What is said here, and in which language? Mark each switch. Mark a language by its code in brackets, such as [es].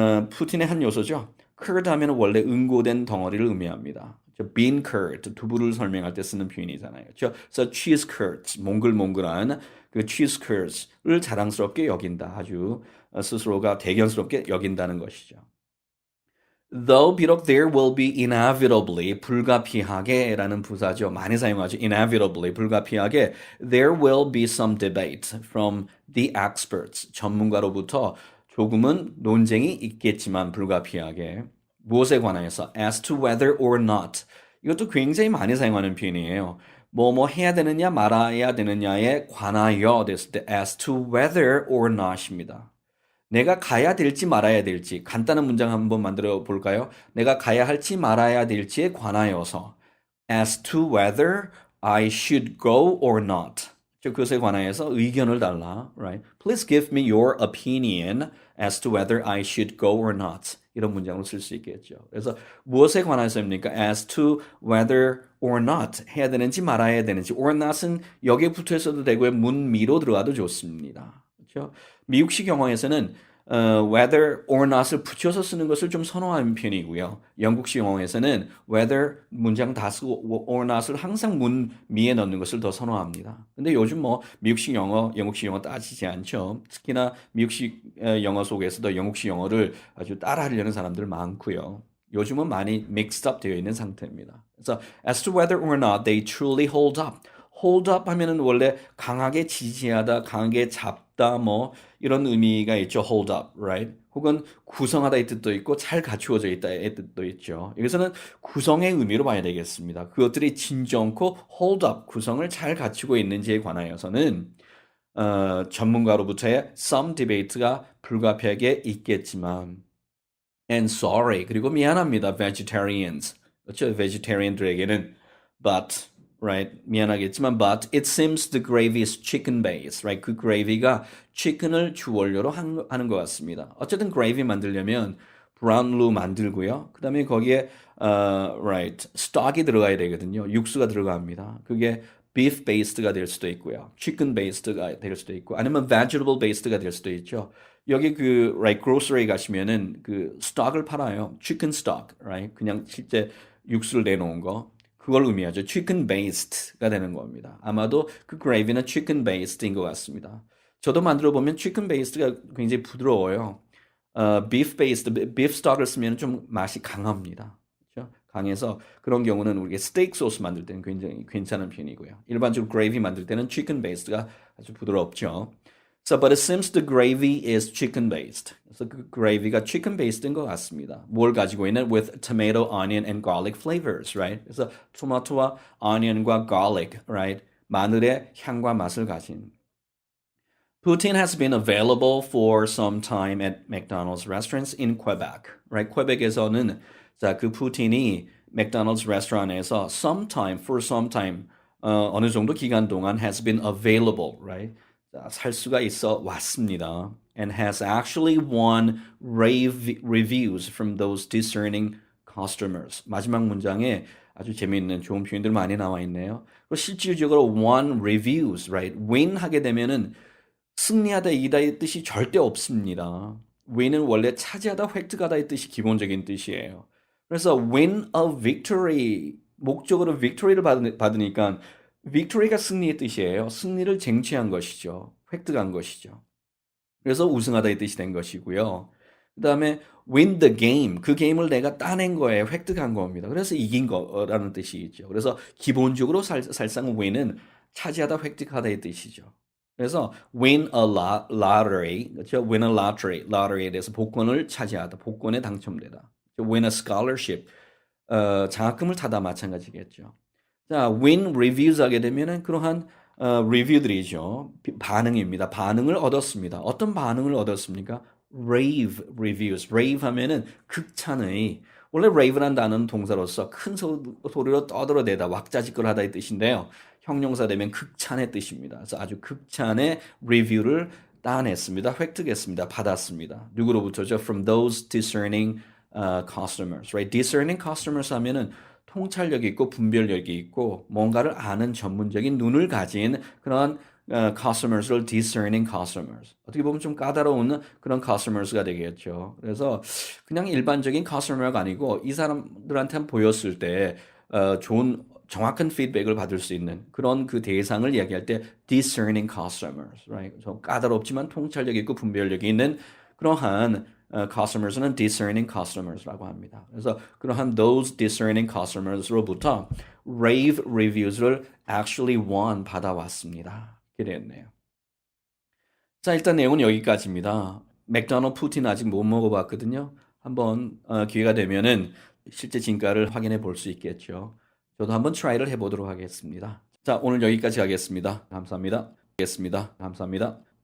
[ko] 푸틴의 한 요소죠. curd 하면 원래 응고된 덩어리를 의미합니다. bean curd, 두부를 설명할 때 쓰는 표현이잖아요. 그래서 cheese curds, 몽글몽글한 그 cheese curds를 자랑스럽게 여긴다. 아주 스스로가 대견스럽게 여긴다는 것이죠. [en] Though [ko] 비록 [en] there will be inevitably [ko] 불가피하게라는 부사죠. 많이 사용하죠. inevitably 불가피하게 [en] there will be some debate from the experts [ko] 전문가로부터 조금은 논쟁이 있겠지만 불가피하게 무엇에 관하여서 [en] as to whether or not [ko] 이것도 굉장히 많이 사용하는 표현이에요. 뭐 해야 되느냐 말아야 되느냐에 관하여 됐을 때 as to whether or not입니다. 내가 가야 될지 말아야 될지 간단한 문장 한번 만들어 볼까요? 내가 가야 할지 말아야 될지에 관하여서 [en] as to whether I should go or not. [ko] 그것에 관하여서 의견을 달라, right? [en] Please give me your opinion as to whether I should go or not. [ko] 이런 문장으로 쓸 수 있겠죠. 그래서 무엇에 관해서입니까? [en] As to whether or not [ko] 해야 되는지 말아야 되는지 or not은 여기에 붙어 있어도 되고요. 문미로 들어가도 좋습니다. 그렇죠? 미국식 영어에서는 whether or not을 붙여서 쓰는 것을 좀 선호하는 편이고요. 영국식 영어에서는 whether 문장 다 쓰고 or not을 항상 문미에 넣는 것을 더 선호합니다. 근데 요즘 뭐 미국식 영어, 영국식 영어 따지지 않죠. 특히나 미국식 영어 속에서도 영국식 영어를 아주 따라하려는 사람들 많고요. 요즘은 많이 mixed up 되어 있는 상태입니다. 그래서 [en] as to whether or not they truly hold up. [ko] hold up 하면은 원래 강하게 지지하다, 강하게 잡다 뭐 이런 의미가 있죠. [en] hold up, right? [ko] 혹은 구성하다 이 뜻도 있고 잘 갖추어져 있다 이 뜻도 있죠. 여기서는 구성의 의미로 봐야 되겠습니다. 그것들이 진정코 hold up, 구성을 잘 갖추고 있는지에 관하여서는 전문가로부터의 [en] some debate [ko] 가 불가피하게 있겠지만 [en] and sorry, [ko] 그리고 미안합니다. [en] vegetarians. [ko] 그렇죠? [en] vegetarian들에게는 but right? [ko] 미안하겠지만 [en] but it seems the gravy is chicken based, right? [ko] 그 gravy가 chicken을 주원료로 하는 것 같습니다. 어쨌든 gravy 만들려면 brown roux 만들고요. 그다음에 거기에 right, stock이 들어가야 되거든요. 육수가 들어갑니다. 그게 beef based가 될 수도 있고요. chicken based가 될 수도 있고 아니면 vegetable based가 될 수도 있죠. 여기 right grocery 가시면은 그 stock을 팔아요. [en] chicken stock, right? [ko] 그냥 실제 육수를 내놓은 거. 그걸 의미하죠. chicken based가 되는 겁니다. 아마도 그 gravy는 chicken based인 것 같습니다. 저도 만들어 보면 chicken based가 굉장히 부드러워요. beef based, beef stock을 쓰면 좀 맛이 강합니다. 그렇죠? 강해서 그런 경우는 우리가 스테이크 소스 만들 때는 굉장히 괜찮은 편이고요. 일반적으로 gravy 만들 때는 chicken based가 아주 부드럽죠. [en] So, but it seems the gravy is chicken based. [ko] 그래서 그 gravy가 chicken based인 것 같습니다. 뭘 가지고 있는 [en] with tomato, onion, and garlic flavors, right? [ko] 그래서 토마토와 onion과 garlic, right? 마늘의 향과 맛을 가진. [en] Poutine has been available for some time at McDonald's restaurants in Quebec, right? [ko] 퀘벡에서는 자, 그 푸틴이 맥도날드 레스토랑에서 [en] for some time [ko] 어느 정도 기간 동안 [en] has been available, [ko] right? 살 수가 있어 왔습니다. [en] And has actually won rave reviews from those discerning customers. [ko] 마지막 문장에 아주 재미있는 좋은 표현들 많이 나와 있네요. 그리고 실질적으로 [en] won reviews, [ko] right? win 하게 되면은 승리하다, 이다의 뜻이 절대 없습니다. win은 원래 차지하다, 획득하다의 뜻이 기본적인 뜻이에요. 그래서 [en] win a victory, [ko] 목적으로 victory를 받으니까 victory가 승리의 뜻이에요. 승리를 쟁취한 것이죠. 획득한 것이죠. 그래서 우승하다의 뜻이 된 것이고요. 그 다음에 [en] win the game, [ko] 그 게임을 내가 따낸 거예요. 획득한 겁니다. 그래서 이긴 거라는 뜻이죠. 그래서 기본적으로 사실상 win은 차지하다, 획득하다의 뜻이죠. 그래서 [en] win a lottery, [ko] 그렇죠? [en] win a lottery [ko] 에 대해서 복권을 차지하다, 복권에 당첨되다. [en] win a scholarship, [ko] 장학금을 타다 마찬가지겠죠. 자, win reviews 하게 되면은 그러한 리뷰들이죠. 반응입니다. 반응을 얻었습니다. 어떤 반응을 얻었습니까? [en] rave reviews. [ko] rave 하면은 극찬의, 원래 rave란 단어는 동사로서 큰 소리로 떠들어대다, 왁자지껄하다의 뜻인데요. 형용사 되면 극찬의 뜻입니다. 그래서 아주 극찬의 리뷰를 따냈습니다. 획득했습니다. 받았습니다. 누구로부터죠? [en] From those discerning customers, right? [ko] discerning customers 하면은 통찰력이 있고 분별력이 있고 뭔가를 아는 전문적인 눈을 가진 그런 customers를 discerning customers. 어떻게 보면 좀 까다로운 그런 customers가 되겠죠. 그래서 그냥 일반적인 customer가 아니고 이 사람들한테 보였을 때 좋은 정확한 피드백을 받을 수 있는 그런 그 대상을 이야기할 때 discerning customers, right? 좀 까다롭지만 통찰력 있고 분별력이 있는 그러한 customers는 discerning customers라고 합니다. 그래서 그러한 those discerning customers로부터 rave reviews를 [en] actually won [ko] 받아왔습니다. 이렇게 되었네요. 자, 일단 내용은 여기까지입니다. 맥도날드 푸틴 아직 못 먹어봤거든요. 한번 기회가 되면은 실제 진가를 확인해 볼 수 있겠죠. 저도 한번 트라이를 해보도록 하겠습니다. 자, 오늘 여기까지 하겠습니다. 감사합니다. 감사합니다.